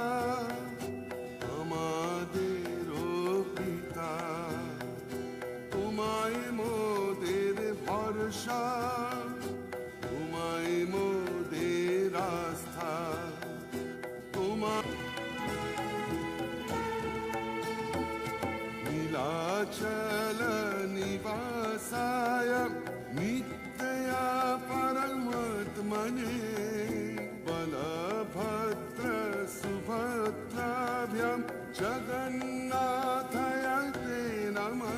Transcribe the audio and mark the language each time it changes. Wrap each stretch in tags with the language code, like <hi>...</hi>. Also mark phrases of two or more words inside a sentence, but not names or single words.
<bn>আমাদেরও পিতা তোমায় মোদের ভরসা তোমায় মোদের আস্থা তোমার</bn> <sa>नीलाचल निवासाय नित्या परमात्मने बलभद्र सुभद्राभ्यां जगन्नाथाय ते नमः</sa>